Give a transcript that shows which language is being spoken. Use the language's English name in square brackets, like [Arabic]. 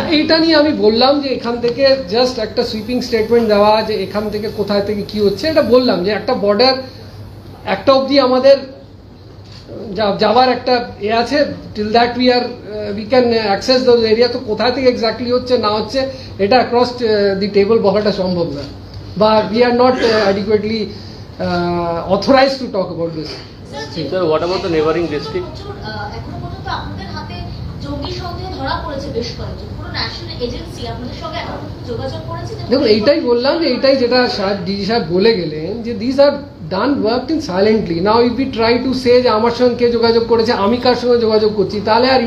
[Bangla] এইটা নিয়ে আমি বললাম যে এখান থেকে জাস্ট একটা সুইপিং স্টেটমেন্ট দেওয়া, যে এখান থেকে কোথায় থেকে কি হচ্ছে এটা বললাম, যে একটা বর্ডার একটা অবধি আমাদের যাওয়ার একটা এ আছে, [English] Till that we can access those area. [Bangla] তো কোথায় থেকে এক্স্যাক্টলি হচ্ছে না হচ্ছে এটা [English] across the table [Bangla] বলাটা সম্ভব না, বা [English] We are not adequately authorized to talk about this. Sir, what about the neighboring district? [Bangla] এখনো পর্যন্ত আপনাদের হাতে জঙ্গি সন্দেহ ধরা পড়েছে বেশ কয়েকজন, কোনো ন্যাশনাল এজেন্সি আপনাদের সঙ্গে এখন পর্যন্ত যোগাযোগ করেছে? দেখুন এইটাই বললাম, যে এইটাই যেটা ডিজি সাহেব বলে গেলেন, যে [English] This are done worked in silently. Now if we try to say [Bangla] যে আমার সঙ্গে কে যোগাযোগ করেছে, আমি কার সঙ্গে যোগাযোগ করছি, তাহলে আর